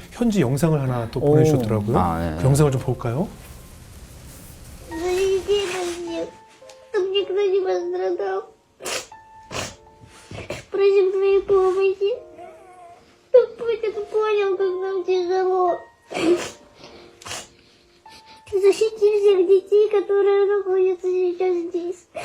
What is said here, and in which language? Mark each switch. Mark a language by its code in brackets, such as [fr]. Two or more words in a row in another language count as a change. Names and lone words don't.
[ko] 현지 영상을 하나 또 보내주셨더라고요. 네. 그 영상을 좀 볼까요? [ru] Чтобы никто не пострадал. Просим твоей помощи. Чтоб Путин понял, как нам тяжело. Защити всех детей, которые находятся сейчас здесь.